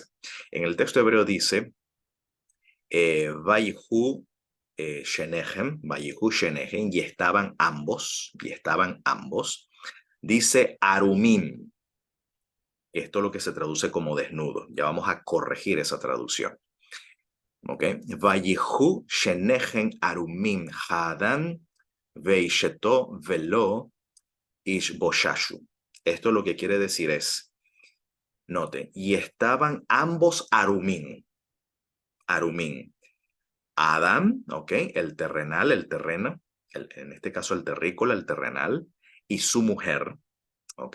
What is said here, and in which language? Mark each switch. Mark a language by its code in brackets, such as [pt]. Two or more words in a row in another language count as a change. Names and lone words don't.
[es] En el texto hebreo dice, [he] ויהיו שניהם, [es] y estaban ambos. Dice Arumim. Esto es lo que se traduce como desnudo. Ya vamos a corregir esa traducción. ¿Ok? [he] ויהיו שניהם ערומים האדם ואשתו ולא יתבוששו. [es] Esto lo que quiere decir es, noten, y estaban ambos arumim. Adán, ¿ok? El terrenal, el terreno, en este caso el terrícola, el terrenal, y su mujer, ¿ok?